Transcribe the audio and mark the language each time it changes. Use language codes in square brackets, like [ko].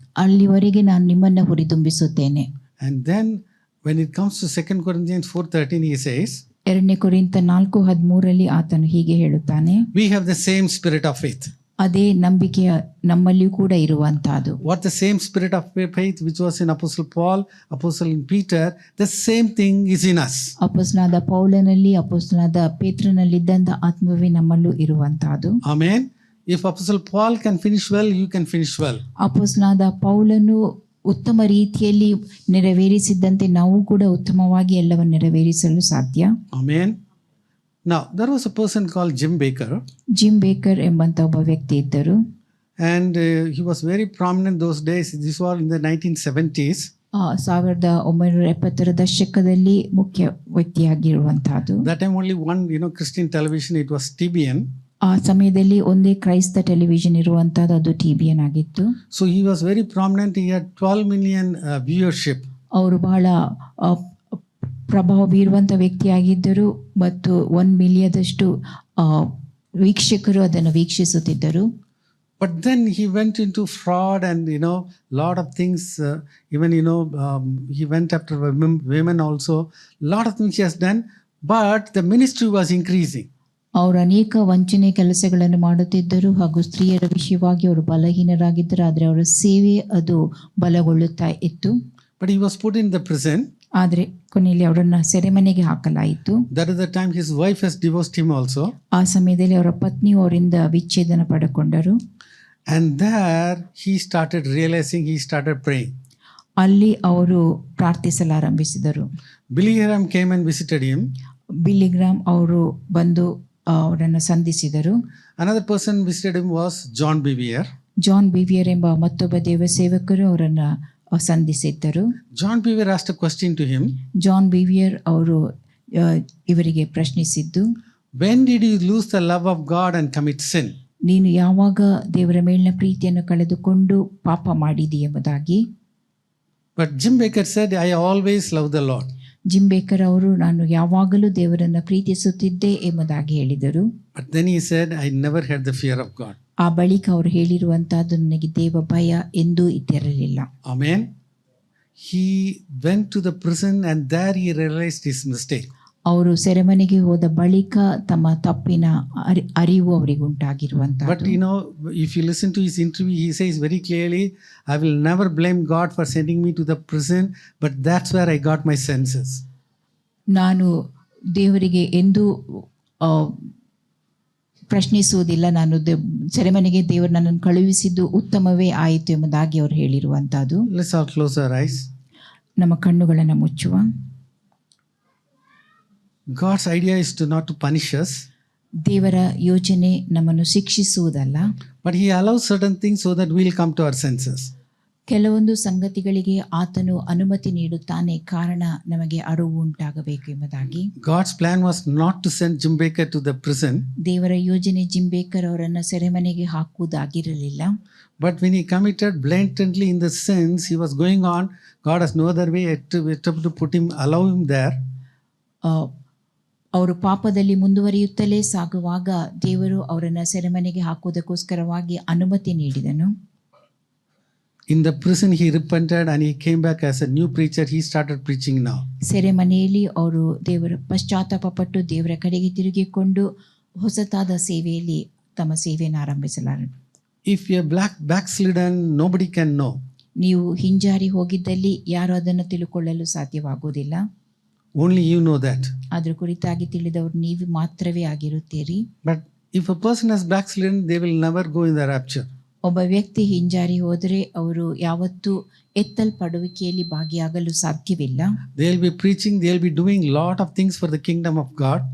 [kn] ಅಲ್ಲಿವರೆಗೆ ನಾನು ನಿಮ್ಮನ್ನು ಹುರಿದುಂಬಿಸುತ್ತೇನೆ. [en] And then, when it comes to 2 Corinthians 4:13, he says, [kn] 2 ಕೊರಿಂಥ 4:13 ಆತನು ಹೀಗೆ ಹೇಳುತ್ತಾನೆ, [en] we have the same spirit of faith. [kn] ಅದೇ ನಂಬಿಕೆಯ ನಮ್ಮಲ್ಲಿಯೂ ಕೂಡ ಇರುವಂತಹದ್ದು. [en] What the same spirit of faith which was in Apostle Paul, Apostle in Peter, the same thing is in us. [kn] ಅಪೊಸ್ತಲನಾದ ಪೌಲನಲ್ಲಿ, ಅಪೊಸ್ತಲನಾದ ಪೇತ್ರನಲ್ಲಿದ್ದಂಥ ಆತ್ಮವೇ ನಮ್ಮಲ್ಲೂ ಇರುವಂತಹದ್ದು. [en] Amen. If Apostle Paul can finish well, you can finish well. [kn] ಅಪೊಸ್ತಲನಾದ ಪೌಲನು ಉತ್ತಮ ರೀತಿಯಲ್ಲಿ ನೆರವೇರಿಸಿದ್ದಂತೆ ನಾವು ಕೂಡ ಉತ್ತಮವಾಗಿ ಎಲ್ಲವನ್ನು ನೆರವೇರಿಸಲು ಸಾಧ್ಯ. [en] Amen. Now, there was a person called Jim Baker, [kn] gym baker ಎಂಬಂತ ಒಬ್ಬ ವ್ಯಕ್ತಿ ಇದ್ದರು. [en] and he was very prominent those days. This was in the 1970s. [kn] 1970ರ ದಶಕದಲ್ಲಿ ಮುಖ್ಯ ವ್ಯಕ್ತಿಯಾಗಿರುವಂತಹದ್ದು. [en] That time only one, Christian television, it was TBN. [kn] ಆ ಸಮಯದಲ್ಲಿ ಒಂದೇ ಕ್ರೈಸ್ತ television ಇರುವಂತಹದ್ದು, ಅದು TBN ಆಗಿತ್ತು. [en] So he was very prominent. He had 12 million viewership. [kn] ಅವರು ಬಹಳ ಪ್ರಭಾವ ಬೀರುವಂಥ ವ್ಯಕ್ತಿಯಾಗಿದ್ದರು ಮತ್ತು 1 ಮಿಲಿಯನದಷ್ಟು ವೀಕ್ಷಕರು ಅದನ್ನು ವೀಕ್ಷಿಸುತ್ತಿದ್ದರು. [en] But then he went into fraud and lot of things. Even he went after women also. Lot of things he has done. But the ministry was increasing. [kn] ಅವರು ಅನೇಕ ವಂಚನೆ ಕೆಲಸಗಳನ್ನು ಮಾಡುತ್ತಿದ್ದರು ಹಾಗೂ ಸ್ತ್ರೀಯರ ವಿಷಯವಾಗಿ ಅವರು ಬಲಹೀನರಾಗಿದ್ದರು. ಆದರೆ ಅವರ ಸೇವೆ ಅದು ಬಲಗೊಳ್ಳುತ್ತಾ ಇತ್ತು. [en] But he was put in the prison. [kn] ಆದರೆ ಕೊನೆಯಲ್ಲಿ ಅವರನ್ನು ಸೆರೆಮನೆಗೆ ಹಾಕಲಾಯಿತು. [en] That is the time his wife has divorced him also. [kn] ಆ ಸಮಯದಲ್ಲಿ ಅವರ ಪತ್ನಿಯು ಅವರಿಂದ ವಿಚ್ಛೇದನ ಪಡೆದುಕೊಂಡರು. [en] And there he started realizing, he started praying. [kn] ಅಲ್ಲಿ ಅವರು ಪ್ರಾರ್ಥಿಸಲಾರಂಭಿಸಿದರು. [en] Billy Graham came and visited him. [kn] Billy gram ಅವರು ಬಂದು ಅವರನ್ನು ಸಂಧಿಸಿದರು. [en] Another person visited him was John Bevere. [kn] John ಬಿವಿಯರ್ ಎಂಬ ಮತ್ತೊಬ್ಬ ದೇವ ಸೇವಕರು ಅವರನ್ನು ಸಂಧಿಸಿದ್ದರು. [en] John Bevere asked a question to him. [kn] John ಬಿವಿಯರ್ ಅವರು ಇವರಿಗೆ ಪ್ರಶ್ನಿಸಿದ್ದು, [en] When did you lose the love of God and commit sin? [kn] ನೀನು ಯಾವಾಗ ದೇವರ ಮೇಲಿನ ಪ್ರೀತಿಯನ್ನು ಕಳೆದುಕೊಂಡು ಪಾಪ ಮಾಡಿದಿ ಎಂಬುದಾಗಿ. [en] But Jim Baker said, I always love the Lord. [kn] Gym baker ಅವರು ನಾನು ಯಾವಾಗಲೂ ದೇವರನ್ನು ಪ್ರೀತಿಸುತ್ತಿದ್ದೆ ಎಂಬುದಾಗಿ ಹೇಳಿದರು. [en] But then he said, I never had the fear of God. [kn] ಆ ಬಳಿಕ ಅವರು ಹೇಳಿರುವಂತಹದ್ದು, ನನಗೆ ದೇವ ಭಯ ಎಂದೂ ಇದ್ದಿರಲಿಲ್ಲ. [en] Amen. He went to the prison and there he realized his mistake. [kn] ಅವರು ಸೆರೆಮನೆಗೆ ಹೋದ ಬಳಿಕ ತಮ್ಮ ತಪ್ಪಿನ ಅರಿವು ಅವರಿಗೆ ಉಂಟಾಗಿರುವಂತಹ. [en] But if you listen to his interview, he says very clearly, I will never blame God for sending me to the prison, but that's where I got my senses. [kn] ನಾನು ದೇವರಿಗೆ ಎಂದೂ ಪ್ರಶ್ನಿಸುವುದಿಲ್ಲ, ನಾನು ಸೆರೆಮನೆಗೆ ದೇವರು ನನ್ನನ್ನು ಕಳುಹಿಸಿದ್ದು ಉತ್ತಮವೇ ಆಯಿತು ಎಂಬುದಾಗಿ ಅವರು ಹೇಳಿರುವಂತಹದ್ದು. [en] Let's all close our eyes. [kn] ನಮ್ಮ ಕಣ್ಣುಗಳನ್ನು ಮುಚ್ಚುವ. [en] God's idea is not to punish us. [kn] ದೇವರ ಯೋಜನೆ ನಮ್ಮನ್ನು ಶಿಕ್ಷಿಸುವುದಲ್ಲ, [en] but he allows certain things so that we'll come to our senses. [kn] ಕೆಲವೊಂದು ಸಂಗತಿಗಳಿಗೆ ಆತನು ಅನುಮತಿ ನೀಡುತ್ತಾನೆ, ಕಾರಣ ನಮಗೆ ಅರಿವು ಉಂಟಾಗಬೇಕು ಎಂಬುದಾಗಿ. [en] God's plan was not to send Jim Baker to the prison. [kn] ದೇವರ ಯೋಜನೆ ಜಿಮ್ ಬೇಕರ್ ಅವರನ್ನು ಸೆರೆಮನೆಗೆ ಹಾಕುವುದಾಗಿರಲಿಲ್ಲ. [en] But when he committed blatantly in the sins, he was going on. God has no other way to put him, allow him there. [kn] ಅವರು ಪಾಪದಲ್ಲಿ ಮುಂದುವರಿಯುತ್ತಲೇ ಸಾಗುವಾಗ ದೇವರು ಅವರನ್ನು ಸೆರೆಮನೆಗೆ ಹಾಕುವುದಕ್ಕೋಸ್ಕರವಾಗಿ ಅನುಮತಿ ನೀಡಿದನು. [en] In the prison he repented and he came back as a new preacher. He started preaching now. [kn] ಸೆರೆಮನೆಯಲ್ಲಿ ಅವರು ದೇವರ ಪಶ್ಚಾತ್ತಾಪ ಪಟ್ಟು ದೇವರ ಕಡೆಗೆ ತಿರುಗಿಕೊಂಡು ಹೊಸತಾದ ಸೇವೆಯಲ್ಲಿ ತಮ್ಮ ಸೇವೆಯನ್ನು ಆರಂಭಿಸಲಾರಂಭಿಸಿದರು. [en] If you're backslidden, nobody can know. [kn] ನೀವು ಹಿಂಜಾರಿ ಹೋಗಿದ್ದಲ್ಲಿ ಯಾರು ಅದನ್ನು ತಿಳ್ಕೊಳ್ಳಲು ಸಾಧ್ಯವಾಗುವುದಿಲ್ಲ. [en] Only you know that. [kn] ಅದ್ರ ಕುರಿತಾಗಿ ತಿಳಿದವರು ನೀವು ಮಾತ್ರವೇ ಆಗಿರುತ್ತೀರಿ. [en] But if a person has backslidden, they will never go in the rapture. [kn] ಒಬ್ಬ ವ್ಯಕ್ತಿ ಹಿಂಜಾರಿ ಹೋದರೆ ಅವರು ಯಾವತ್ತೂ ಎತ್ತಲ್ಪಡುವಿಕೆಯಲ್ಲಿ ಭಾಗಿಯಾಗಲು ಸಾಧ್ಯವಿಲ್ಲ. [en] They'll be preaching, they'll be doing lot of things for the kingdom of God.